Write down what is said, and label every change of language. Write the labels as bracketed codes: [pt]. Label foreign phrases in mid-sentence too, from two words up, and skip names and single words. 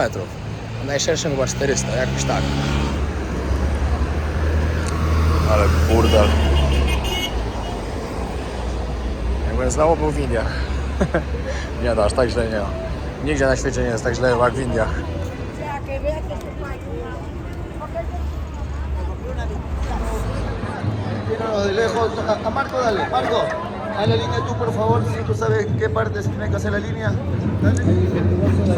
[pl] W najszerszym chyba 400, jakoś tak. Ale burdel. Jakbym znowu był w Indiach. Nie no, aż tak źle nie ma. Nigdzie na świecie nie jest tak źle jak w Indiach. [es] De lejos, a Marco dale, Marco, a la línea tú por favor, si tú sabes qué parte se tiene que hacer la línea. Dale.